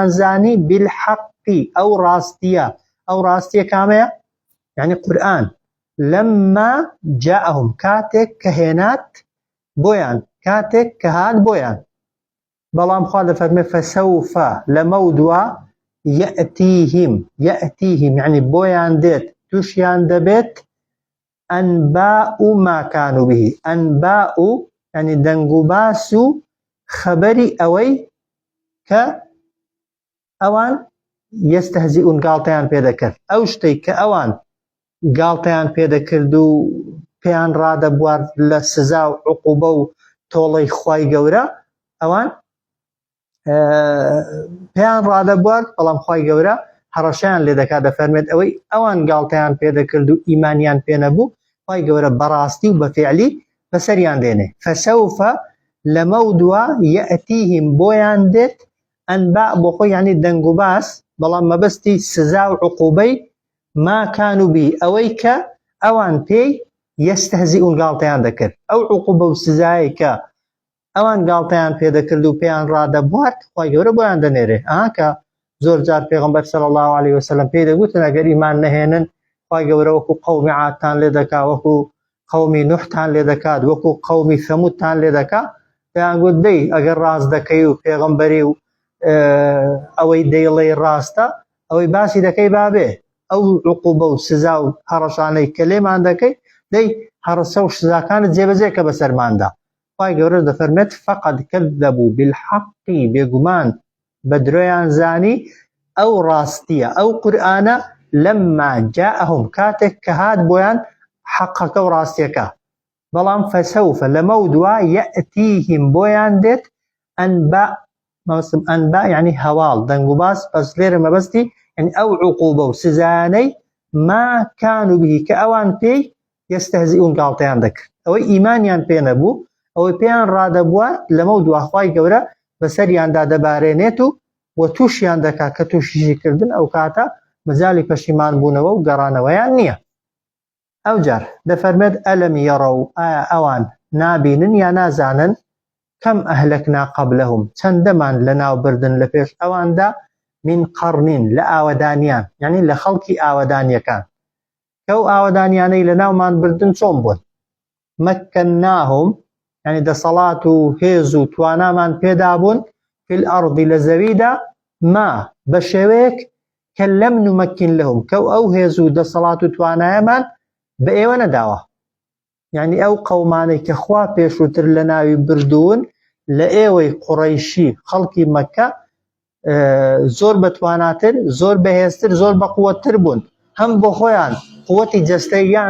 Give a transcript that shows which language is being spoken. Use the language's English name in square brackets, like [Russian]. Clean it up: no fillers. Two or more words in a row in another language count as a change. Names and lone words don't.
[Central Kurdish] زانی بالحق ئەو ڕاستیە کامەیە يعني قورآن [Arabic] لما جاءهم [Central Kurdish] کاتێک کە هێنات بۆیان کاتێک کە هات بۆیان بەڵام خوا دەفەرمێ فسوف لەمە دووە يأتيهم يعني بۆیان دێت تووشیان دەبێت [Arabic] أنباء ما كانوا به أنباء يعني [Central Kurdish] دەنگ و باس و خەبەری ئەوەی کە ئەوان یەستەهزیئون گاڵتەیان پێدەکرد ئەو شتەی کە ئەوان گاڵتەیان پێدەکرد و پێیان ڕادەبوارد لە سزا و عقوبە و تۆڵەی خوای گەورە ئەوان پێیان ڕادەبوارد بەڵام خوای گەورە هەڕەشیان لێ دەکات دەفەرمێت ئەوەی ئەوان گاڵتەیان پێدەکرد و ئیمانیان پێ نەبوو خوای گەورە بەڕاستی و بەفیعلی بەسەریان دێنێ فسوف لەمە دووە يأتيهم بۆیان دێت ئەنباء بۆ خۆی یعنی دەنگ و باس بەڵام مەبەستی سزا و عقوبەی [Arabic] ما كانوا به [Central Kurdish] ئەوەی کە ئەوان پێی یەستەهزیئون گاڵتەیان دەکرد ئەو عقوبە و سزایە کە ئەوان گاڵتەیان پێدەکرد و پێیان ڕادەبوارد خوای گەورە بۆیان دەنێرێ کە زۆر جار پێغەمبەر [Arabic] صلی الله عليه وسلم [Central Kurdish] پێی دەگوتن ئەگەر ئیمان نەهێنن خوای گەورە وەکو قەومی عادتان لێ دەکا وەکو قەومی نوحتان لێ دەکات وەکو قەومی ثەمودتان لێ دەکا پێیان گوت دەی ئەگەر ڕاست دەکەی و پێغەمبەری و ئەوەی دەیڵێ ڕاستە ئەوەی باسی دەکەی بابێ ئەو عقوبە و سزا و هەڕەشانەی کە لێمان دەکەی دەی هەڕەسە و سزاکانت جێبەجێ کە بەسەرماندا خوای گەورە دەفەرمێت [Arabic] فقد كذبوا بالحق [Central Kurdish] بێگومان بە درۆیان زانی ئەو ڕاستیە ئەو قورئانە [Arabic] لما جاءهم [Central Kurdish] کاتێک کە هات بۆیان حەقەکە و ڕاستیەکە بەڵام فسوف لەمە دووە يأتيهم بۆیان دێت [Arabic] ئەنباء يعني [Central Kurdish] هەواڵ دەنگ و باس بەس لێرە مەبەستی يعني ئەو عقوبە و سزانەی [Arabic] ما كانوا به [Central Kurdish] کە ئەوان پێی یەستەهزیئون گاڵتەیان دەکرد ئەوەی ئیمانیان پێ نەبوو ئەوەی پێیان ڕادەبووە لەمە دووە خوای گەورە بەسەریاندا دەبارێنێت و تووشیان دەکات کە تووشیشی کردن ئەو کاتە مەجالی پەشیمان بوونەوە و گەڕانەوەیان نییە ئەو جار دەفەرمێت [Arabic] ئەلەم یەڕەو [Central Kurdish] ئایا ئەوان نابینن یا نازانن [Arabic] کەم ئەهلەکنا قەبلەهم [Central Kurdish] چەندەمان لەناوبردن لە پێش ئەواندا [Arabic] من قەڕنین [Central Kurdish] لە ئاوەدانیان یعنی لە خەڵکی ئاوەدانیەکان کە ئەو ئاوەدانیانەی لەناومان بردن چۆن بوون [Arabic] مەکەناهم یعنی [Central Kurdish] دەسەڵات و هێز و توانامان پێدا بوون [Arabic] في الأرض [Central Kurdish] لە زەویدا ما بە شێوەیەک کە [Arabic] لەم نومەکین لەهم [Central Kurdish] کە ئەو هێز و دەسەڵات و توانایەمان بە ئێوە نەداوە یعنی ئەو قەومانەی کە خوا پێشووتر لە ناوی بردوون لە ئێوەی قوڕەیشی خەڵکی مەککە زۆر بەتواناتر زۆر بەهێزتر زۆر بەقووەتر بوون هەم بۆ خۆیان قووەتی جەستەیان